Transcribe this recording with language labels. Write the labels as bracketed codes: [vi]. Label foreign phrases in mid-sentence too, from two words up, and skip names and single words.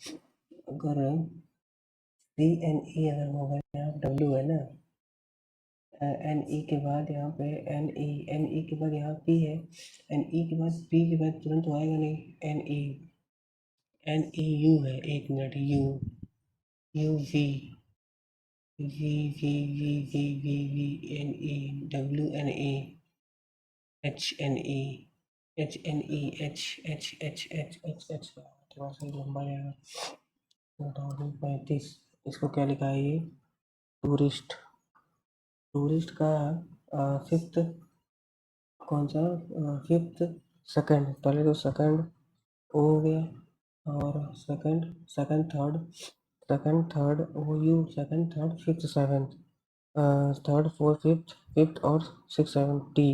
[hi] अगर पी एन ई अगर होगा, यहाँ डब्ल्यू है ना, एन ई के बाद यहाँ पे एन ई के बाद यहाँ पी है। एन ई के बाद पी के बाद तुरंत तो आएगा नहीं। एन ई यू है, 1 मिनट, यू यू वी वी वी वी वी वी वी एन ई डब्ल्यू एन ई एच एन ई एच एन ई एच एच एच एच एच एच थोड़ा सा लंबा जाएगा। 35 इसको क्या लिखा है ये, टूरिस्ट। टूरिस्ट का फिफ्थ कौन सा, [en] fifth second, [hi] पहले तो [en] second O [hi] हो गया और [en] second third O U, second third fifth seventh, third fourth fifth fifth [hi] और [en] six seven T.